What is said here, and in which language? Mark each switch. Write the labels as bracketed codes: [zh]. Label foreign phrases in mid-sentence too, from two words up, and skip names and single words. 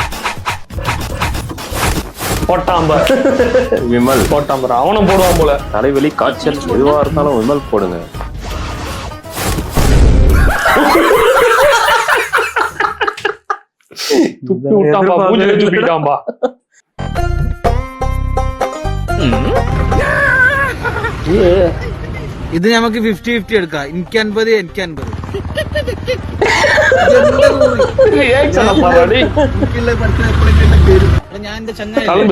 [ta] போட்டாம்பா விமல் போட்டாம்பா. அவனும் போடுவான் போல. தலைவலி காய்ச்சல் எதுவா இருந்தாலும் விமல் போடுங்க. துப்பி விட்டாம்பா. பூஜை துப்பிட்டாம்பா. [ml] ഇത് നമുക്ക് 50-50 എടുക്കാം. എനിക്ക് 50 എനിക്ക് 50. ഞാൻ എന്റെ ചങ്ങായി